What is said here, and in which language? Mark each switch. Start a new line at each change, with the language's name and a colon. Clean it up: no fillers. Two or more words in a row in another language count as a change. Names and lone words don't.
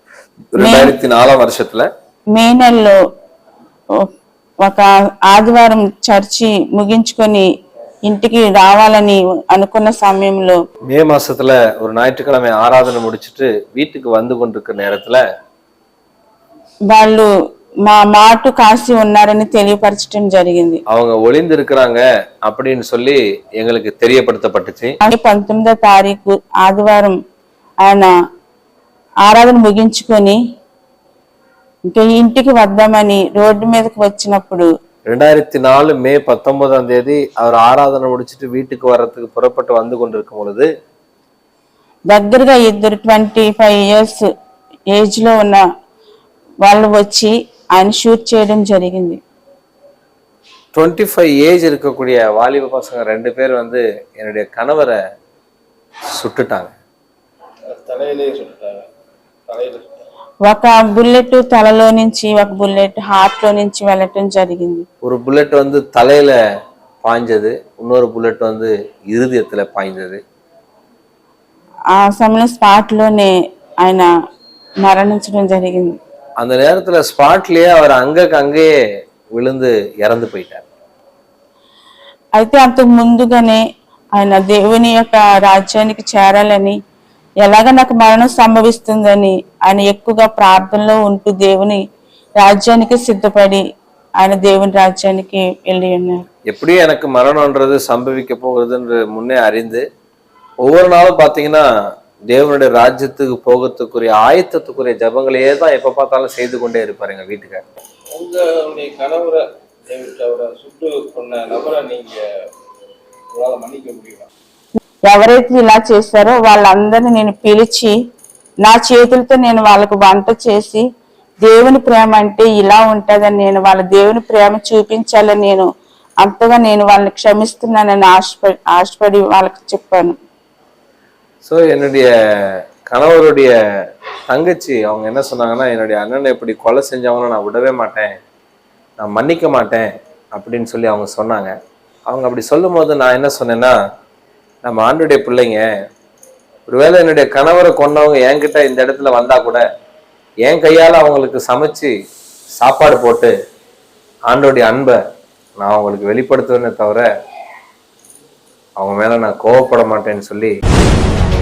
Tamil: 2004 வருஷத்துல
Telugu: మే నెలలో ఒక ఆదివారం చర్చి ముగించుకొని ఇంటికి రావాలని అనుకున్న సమయంలో
Tamil: మే மாசத்துல ஒரு ஞாயிற்றுக்கிழமை ஆராதனை முடிச்சிட்டு வீட்டுக்கு வந்து கொண்டிருக்கிற நேரத்துல
Telugu: వాళ్ళు మా మాటు కాసి ఉన్నారని తెలియపరచడం జరిగింది.
Tamil: அவங்க ஒளிந்து இருக்கிறாங்க அப்படின்னு சொல்லி எங்களுக்கு தெரியப்படுத்தப்பட்டுச்சு.
Telugu: 19వ తారీఖు ఆదివారం ఆయన ఆరాధన ముగించుకొని ఇంకా ఇంటికి వద్దామని రోడ్డు మీదకి వచ్చినప్పుడు
Tamil: 2004 மே 19ஆம் தேதி அவர் ஆராதனை முடிச்சிட்டு வீட்டுக்கு வர்றதுக்கு புறப்பட்டு வந்து கொண்டிருக்கும் பொழுது
Telugu: దగ్గరగా ఇద్దరు 25
English: years age
Telugu: లో ఉన్న వాళ్ళు వచ్చి ఆయన షూట్ చేయడం జరిగింది.
Tamil: 25 ஏஜ் இருக்கக்கூடிய வாலிப பசங்க 2 பேர் வந்து என்னுடைய கணவரை சுட்டுட்டாங்க.
Telugu: ఒక బుల్లెట్ తలలో నుంచి ఒక బుల్లెట్ హార్ట్ లో నుంచి వెళ్ళటం జరిగింది.
Tamil: ஒரு புல்லட் வந்து தலையில பாய்ஞ்சது, இன்னொரு புல்லட் வந்து இருதயத்துல பாய்ஞ்சது.
Telugu: ఆ సమయంలో స్పాట్ లోనే ఆయన మరణించడం జరిగింది.
Tamil: அந்த நேரத்துல ஸ்பாட்லயே அவர் அங்கேயே விழுந்து இறந்து போயிட்டார்.
Telugu: అయితే అంతకు ముందుగానే ఆయన దేవుని యొక్క రాజ్యానికి చేరాలని ఎలాగ నాకు మరణం సంభవిస్తుందని ఆయన ఎక్కువగా ప్రార్థనలో ఉంటూ దేవుని రాజ్యానికి సిద్ధపడి ఆయన దేవుని రాజ్యానికి వెళ్ళి ఉన్నారు.
Tamil: எப்படி எனக்கு மரணம்ன்றது சம்பவிக்க போகுதுன்னு முன்னே அறிந்து ஒவ்வொரு நாளும் பாத்தீங்கன்னா தேவனுடைய ராஜ்யத்துக்கு போகிறதுக்குரிய ஆயத்தத்துக்குரிய ஜபங்களையே தான் எப்ப பார்த்தாலும் செய்து கொண்டே இருப்பாரு எங்க வீட்டுக்கார். உங்களுடைய கணவரை சுட்டு கொண்ட நபரை நீங்க மன்னிக்க முடியுமா?
Telugu: ఎవరైతే ఇలా చేశారో వాళ్ళందరినీ నేను పిలిచి నా చేతులతో నేను వాళ్ళకు వంట చేసి దేవుని ప్రేమ అంటే ఇలా ఉంటుందని నేను వాళ్ళ దేవుని ప్రేమ చూపించాలని నేను అంతగా నేను వాళ్ళని క్షమిస్తున్నానని ఆశపడి వాళ్ళకి చెప్పాను.
Tamil: ஸோ என்னுடைய கணவருடைய தங்கச்சி அவங்க என்ன சொன்னாங்கன்னா, என்னுடைய அண்ணனை இப்படி கொலை செஞ்சவங்களும் நான் விடவே மாட்டேன், நான் மன்னிக்க மாட்டேன் அப்படின்னு சொல்லி அவங்க சொன்னாங்க. அவங்க அப்படி சொல்லும் போது நான் என்ன சொன்னேன்னா, நம்ம ஆண்டுடைய பிள்ளைங்க, ஒருவேளை என்னுடைய கணவரை கொண்டவங்க என்கிட்ட இந்த இடத்துல வந்தா கூட என் கையால் அவங்களுக்கு சமைச்சு சாப்பாடு போட்டு ஆண்டோடைய அன்பை நான் அவங்களுக்கு வெளிப்படுத்துவேனே தவிர அவங்க மேல நான் கோவப்பட மாட்டேன்னு சொல்லி